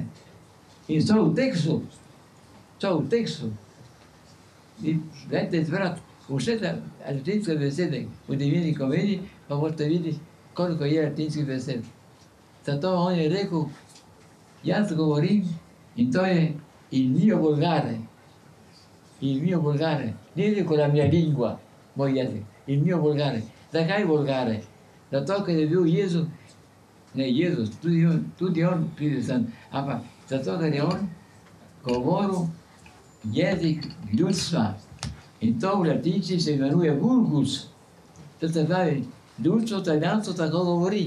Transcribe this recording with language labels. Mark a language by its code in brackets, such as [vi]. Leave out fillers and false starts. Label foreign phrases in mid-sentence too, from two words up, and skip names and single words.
[sl] In so v tekstu. In dajte izbrati vse latinske besede v Divini komediji, pa boste videli, koliko je latinskih besed. Zato on je rekel, jaz govorim in to je [it] il mio volgare. Il mio volgare. [sl] Ni rekel [it] la mia lingua, [sl] moj jezik. [it] Il mio volgare. [sl] Zakaj volgare? Zato, ker je bil Jezus, tudi on pride sem, ampak zato, ker je on govoril jezik ljudstva. In to v latinci se imenuje vulgus. To se pravi, ljudstvo italijansko tako govori.